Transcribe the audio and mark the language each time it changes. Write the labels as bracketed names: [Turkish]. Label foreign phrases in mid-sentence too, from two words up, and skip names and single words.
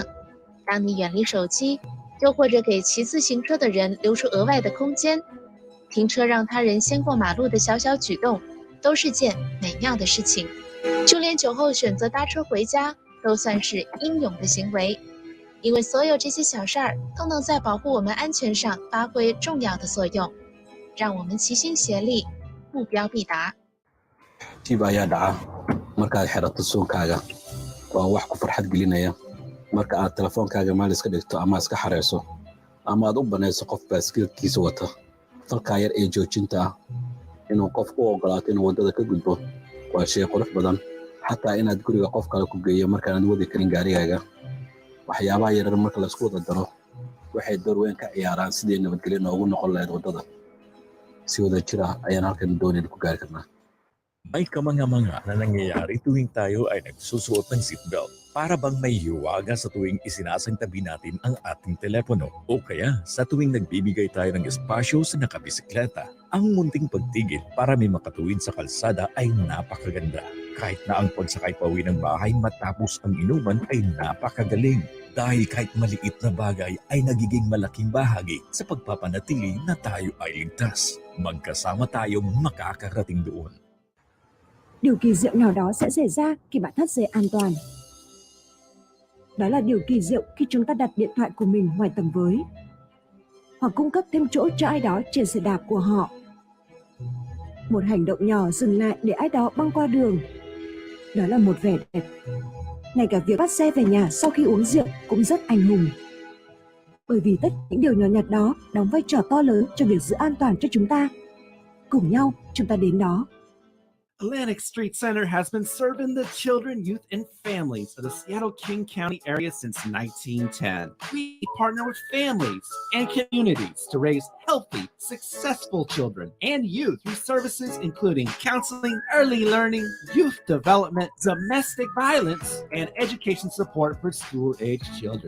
[Chinese] 當你遠離手機，又或者給騎自行車的人留出額外的空間，停車讓他人先過馬路的小小舉動，都是件美妙的事情。就連酒後選擇搭車回家，都算是英勇的行為，因為所有這些小事兒都能在保護我們安全上發揮重要的作用。讓我們齊心協力，目標必達。 [Somali] tiib ayaa dhaca markaad xirato suunkaaga waa wax ku farxad gelinaya marka aad telefoonkaaga meel iska dhigto ama iska xareyso ama aad u banayso qof baaskiilkiisa wata falkaa yar ee joojinta ah inuu qof u ogolaato inuu waddada ka gudbo waa shay qurux badan xataa inaad guriga qof kale ku geeyo markaanad wadi karin gaarigaaga waxyaabaha yarar marka laisku wada daro waxay door weyn ka ciyaaraan sidii nabadgelyo noogu noqon lahayd waddada si wada jir ah ayaan halkan doonayna ku gaari karnaa. [Filipino] May kamanga-manga na nangyayari tuwing tayo ay nagsusuot ng seatbelt. Para bang may hiwaga sa tuwing isinasangtabi natin ang ating telepono o kaya sa tuwing nagbibigay tayo ng espasyo sa nakabisikleta. Ang munting pagtigil para may makatuwid sa kalsada ay napakaganda. Kahit na ang pagsakay pauwi ng bahay matapos ang inuman ay napakagaling. Dahil kahit maliit na bagay ay nagiging malaking bahagi sa pagpapanatili na tayo ay ligtas. Magkasama tayong makakarating doon. [Vietnamese] Điều kỳ diệu nào đó sẽ xảy ra khi bạn thắt dây an toàn. Đó là điều kỳ diệu khi chúng ta đặt điện thoại của mình ngoài tầm với, hoặc cung cấp thêm chỗ cho ai đó trên xe đạp của họ. Một hành động nhỏ dừng lại để ai đó băng qua đường. Đó là một vẻ đẹp. Ngay cả việc bắt xe về nhà sau khi uống rượu cũng rất anh hùng. Bởi vì tất những điều nhỏ nhặt đó đóng vai trò to lớn cho việc giữ an toàn cho chúng ta. Cùng nhau chúng ta đến đó. [English] Atlantic Street Center has been serving the children, youth, and families of the Seattle-King County area since 1910. We partner with families and communities to raise healthy, successful children and youth through services including counseling, early learning, youth development, domestic violence, and education support for school-aged children.